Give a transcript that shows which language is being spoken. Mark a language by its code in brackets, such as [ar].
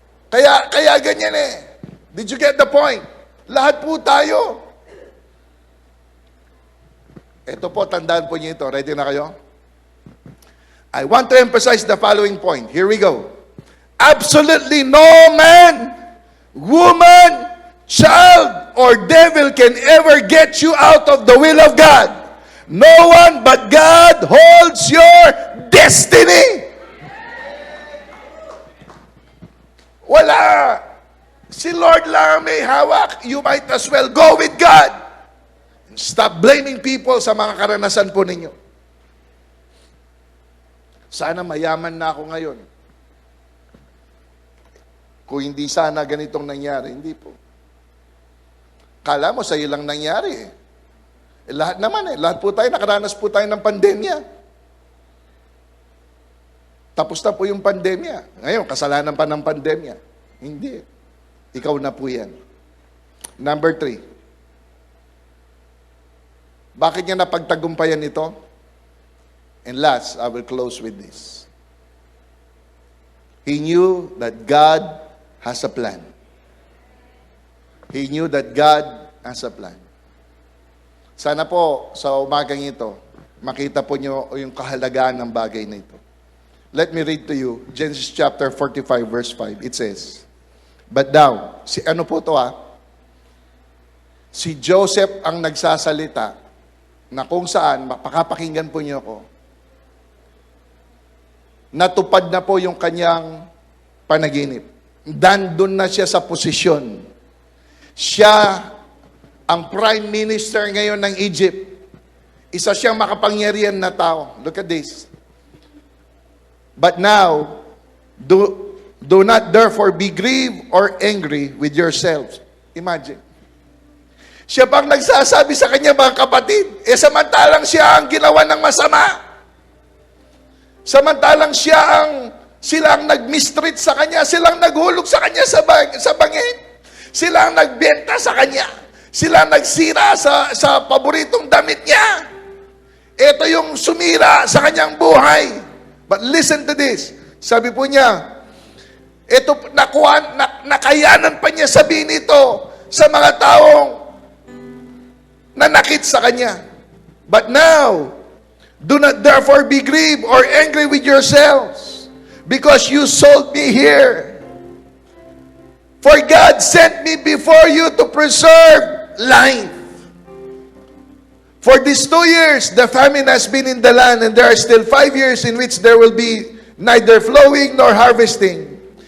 [tl] Kaya ganyan [en] Did you get the point? [tl] Lahat po tayo. Ito po, tandaan po niyo ito. Ready na kayo? [en] I want to emphasize the following point. Here we go. Absolutely no man, woman, child, or devil can ever get you out of the will of God. No one but God holds your destiny. [tl] Wala. Si Lord lang may hawak. [en] You might as well go with God. Stop blaming people [tl] sa mga karanasan po ninyo. Sana mayaman na ako ngayon. Kung hindi sana ganitong nangyari, hindi po. Kala mo sa'yo lang nangyari eh. Lahat naman eh. Lahat po tayo, nakaranas po tayo ng pandemya. Tapos na po yung pandemya. Ngayon, kasalanan pa ng pandemya. Hindi. Ikaw na po yan. Number 3. Bakit niya napagtagumpayan ito? [en] And last, I will close with this. He knew that God has a plan. He knew that God has a plan. [tl] Sana po, sa umagang ito, makita po nyo yung kahalagahan ng bagay na ito. [en] Let me read to you, Genesis chapter 45, verse 5. It says, But now, [tl] ano po to si Joseph ang nagsasalita na kung saan, makapakinggan po niyo ako, natupad na po yung kanyang panaginip. Dandun na siya sa posisyon. Siya ang prime minister ngayon ng Egypt. Isa siyang makapangyarihan na tao. [en] Look at this. But now, do not therefore be grieved or angry with yourselves. Imagine. [tl] Siya pang nagsasabi sa kanya mga kapatid, samantalang siya ang ginawa ng masama. Samantalang sila ang nag-mistreat sa kanya, silang naghulog sa kanya sa bangin. Sila ang nagbenta sa kanya. Sila ang nagsira sa paboritong damit niya. Ito yung sumira sa kanyang buhay. [en] But listen to this. [tl] Sabi po niya, ito, nakayanan pa niya sabihin ito sa mga taong nanakit sa kanya. [en] But now, do not therefore be grieved or angry with yourselves, because you sold me here. For God sent me before you to preserve life. For these 2 years, the famine has been in the land, and there are still 5 years in which there will be neither flowing nor harvesting.